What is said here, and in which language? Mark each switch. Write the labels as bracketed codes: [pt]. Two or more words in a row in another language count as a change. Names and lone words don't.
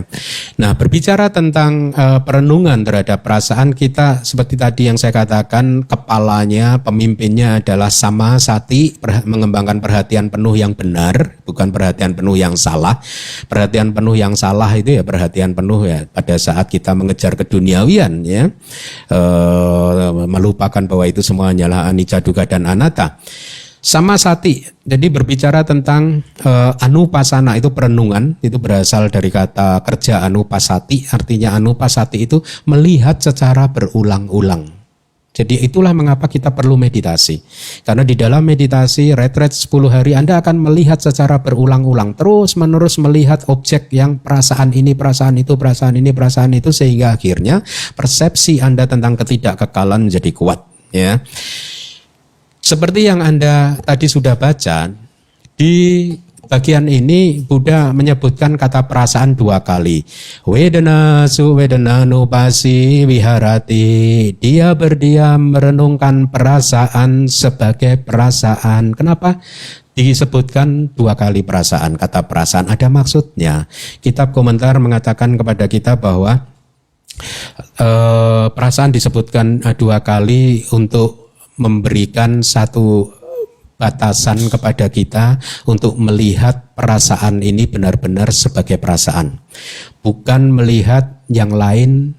[id] Nah, berbicara tentang perenungan terhadap perasaan kita, seperti tadi yang saya katakan, kepalanya, pemimpinnya adalah samasati, mengembangkan perhatian penuh yang benar, bukan perhatian penuh yang salah. Perhatian penuh yang salah itu ya perhatian penuh ya pada saat kita mengejar keduniawian ya, melupakan bahwa itu semua hanyalah anicca, dukkha dan anatta. Samasati, jadi berbicara tentang anupasana, itu perenungan, itu berasal dari kata kerja anupasati, artinya anupasati itu melihat secara berulang-ulang. Jadi itulah mengapa kita perlu meditasi. Karena di dalam meditasi retret 10 hari Anda akan melihat secara berulang-ulang, terus menerus melihat objek yang perasaan ini, perasaan itu, perasaan ini, perasaan itu, sehingga akhirnya persepsi Anda tentang ketidakkekalan menjadi kuat ya. Seperti yang Anda tadi sudah baca, di bagian ini Buddha menyebutkan kata perasaan 2 kali. [pi] Vedana suvedananupasi viharati. [id] Dia berdiam merenungkan perasaan sebagai perasaan. Kenapa? disebutkan 2 kali perasaan. Kata perasaan ada maksudnya. Kitab komentar mengatakan kepada kita bahwa perasaan disebutkan 2 kali untuk memberikan satu batasan kepada kita untuk melihat perasaan ini benar-benar sebagai perasaan, bukan melihat yang lain.